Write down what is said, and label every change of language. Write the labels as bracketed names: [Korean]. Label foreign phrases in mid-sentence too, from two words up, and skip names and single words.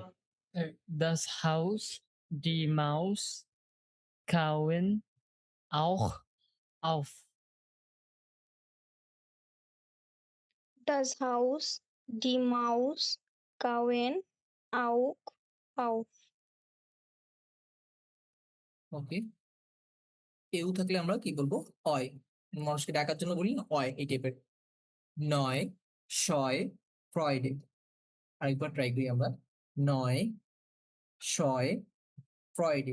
[German] Das Haus, die Maus, kauen auch auf. Das Haus, die Maus, kauen, auch, auf. [Bangla] ওকে, এও থাকলে আমরা কি বলবো অয়, মানুষকে ডাকার জন্য বলি না অয়, এই টাইপের। [German] neu, scheu, Freude. [Bangla] আরেকবার ট্রাই করি আমরা, [German] neu, scheu, Freude.